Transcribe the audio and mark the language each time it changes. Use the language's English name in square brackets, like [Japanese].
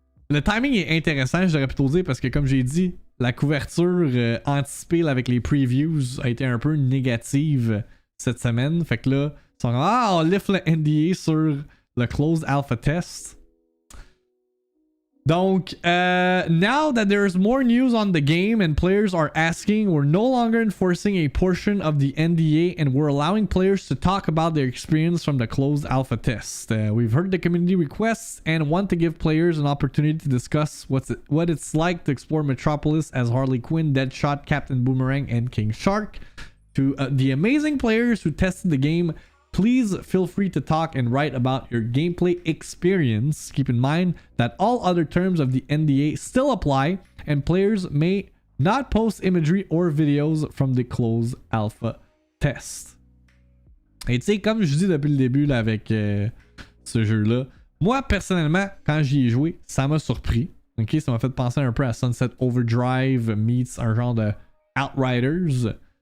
[French] Le timing est intéressant, j'aurais plutôt dire, parce que comme j'ai dit, la couverture anticipée là, avec les previews a été un peu négative cette semaine. Fait que là, ils sont comme, on lift le NDA sur le closed alpha test. [English] Donc, now that there's more news on the game and players are asking, we're no longer enforcing a portion of the NDA and we're allowing players to talk about their experience from the closed alpha test. We've heard the community requests and want to give players an opportunity to discuss what it's like to explore Metropolis as Harley Quinn, Deadshot, Captain Boomerang, and King Shark. To the amazing players who tested the game, please feel free to talk and write about your gameplay experience. Keep in mind that all other terms of the NDA still apply, and players may not post imagery or videos from the closed alpha test. [French] Et tu sais, comme je dis depuis le début là, avec ce jeu-là, moi personnellement, quand j'y ai joué, ça m'a surpris. Ok, ça m'a fait penser un peu à Sunset Overdrive meets un genre de Outriders.